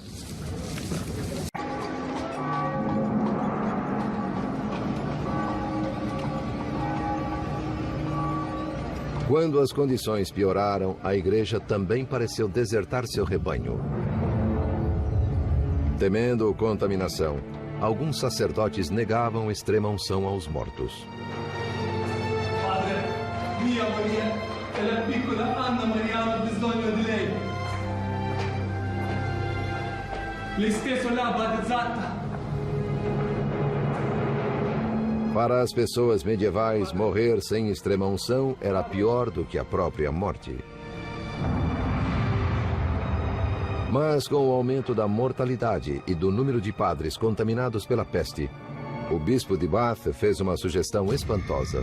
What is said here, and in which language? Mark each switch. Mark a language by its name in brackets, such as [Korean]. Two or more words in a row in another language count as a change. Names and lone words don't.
[Portuguese] Quando as condições pioraram, a igreja também pareceu desertar seu rebanho. Temendo contaminação, alguns sacerdotes negavam extrema unção aos mortos. [Italian] Padre, mia Maria e la piccola Anna Maria hanno bisogno di lei. Lei stesso l'ha battezzata. [Portuguese] Para as pessoas medievais, morrer sem extrema-unção era pior do que a própria morte. Mas com o aumento da mortalidade e do número de padres contaminados pela peste, o bispo de Bath fez uma sugestão espantosa.